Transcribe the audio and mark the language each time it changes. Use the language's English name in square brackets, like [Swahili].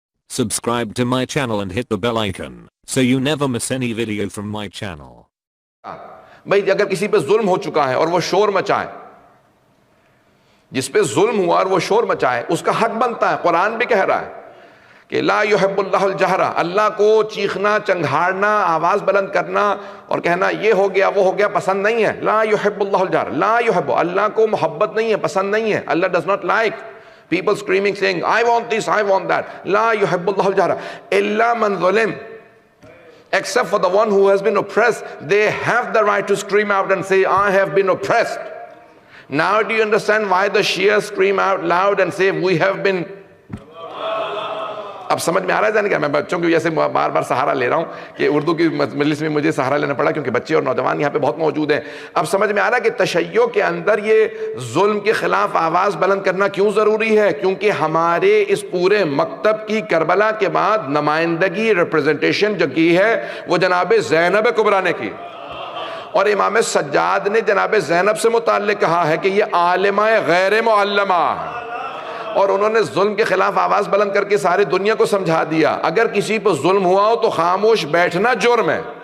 [English] Subscribe to my channel and hit the bell icon so you never miss any video from my channel. [Urdu] بھئی اگر کسی پہ ظلم ہو چکا ہے اور وہ شور مچائے، جس پہ ظلم ہوا اور وہ شور مچائے، اس کا حق بنتا ہے. قرآن بھی کہہ رہا ہے کہ [Arabic] لا یحب اللہ الجہر، [Urdu] اللہ کو چیخنا، چنگھاڑنا، آواز بلند کرنا اور کہنا یہ ہو گیا وہ ہو گیا پسند نہیں ہے. [Arabic] لا یحب اللہ الجہر، لا یحب، [Urdu] اللہ کو محبت نہیں ہے، پسند نہیں ہے. [English] Allah does not like people screaming saying I want this, I want that. [Arabic] لا یحب اللہ الجہر الا من ظلم. [English] Except for the one who has been oppressed, they have the right to scream out and say I have been oppressed. Now do you understand why the Shias scream out loud and say we have been. [Urdu] اب سمجھ میں آ رہا ہے جانے کیا؟ میں بچوں کی وجہ سے بار بار سہارا لے رہا ہوں کہ اردو کی مجلس میں مجھے سہارا لینا پڑا کیونکہ بچے اور نوجوان یہاں پہ بہت موجود ہیں. اب سمجھ میں آ رہا ہے کہ تشیع کے اندر یہ ظلم کے خلاف آواز بلند کرنا کیوں ضروری ہے؟ کیونکہ ہمارے اس پورے مکتب کی کربلا کے بعد نمائندگی، ریپریزنٹیشن جو کی ہے وہ جناب زینب کبریٰ نے کی، اور امام سجاد نے جناب زینب سے متعلق کہا ہے کہ یہ [Arabic] عالمہ غیر معلمہ، [Urdu] اور انہوں نے ظلم کے خلاف آواز بلند کر کے ساری دنیا کو سمجھا دیا اگر کسی پہ ظلم ہوا ہو تو خاموش بیٹھنا جرم ہے.